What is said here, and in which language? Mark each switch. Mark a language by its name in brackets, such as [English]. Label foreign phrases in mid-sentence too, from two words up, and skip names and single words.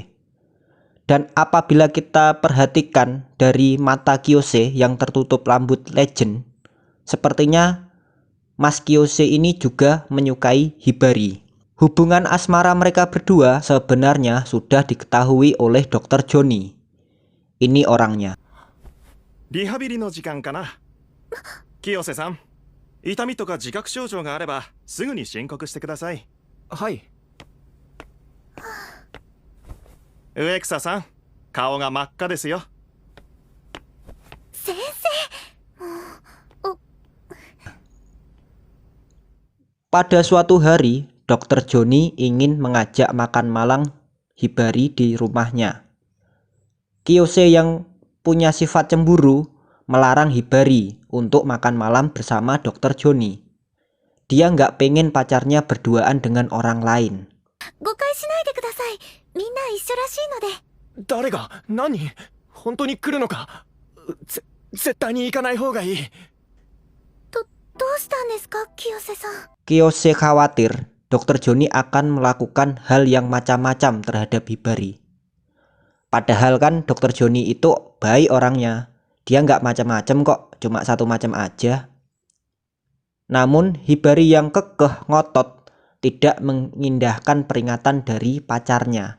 [Indonesian] Dan apabila kita perhatikan dari mata Kiyose yang tertutup rambut legend, sepertinya Mas Kiyose ini juga menyukai Hibari. Hubungan asmara mereka berdua sebenarnya sudah diketahui oleh Dr. Johnny. Ini orangnya. [Japanese] リハビリの時間かな。清瀬さん、痛みとか自覚症状があればすぐに申告してください。はい。植草さん、顔が真っ赤ですよ。先生。 [Indonesian] Pada suatu hari, Dr. Johnny ingin mengajak makan malam Hibari di rumahnya. Kiyose yang punya sifat cemburu melarang Hibari untuk makan malam bersama Dr. Johnny. Dia nggak pengen pacarnya berduaan dengan orang lain. [Japanese] 誤解しないでください。みんな一緒らしいので。誰が何本当に来るのか。絶対に行かない方がいい。どうしたんですか、Kiyoseさん。 [Indonesian] Kiyose khawatir Dr. Johnny akan melakukan hal yang macam-macam terhadap Hibari. Padahal kan Dr. Johnny itu baik orangnya. Dia nggak macam-macam kok, cuma satu macam aja. Namun Hibari yang kekeh ngotot tidak mengindahkan peringatan dari pacarnya.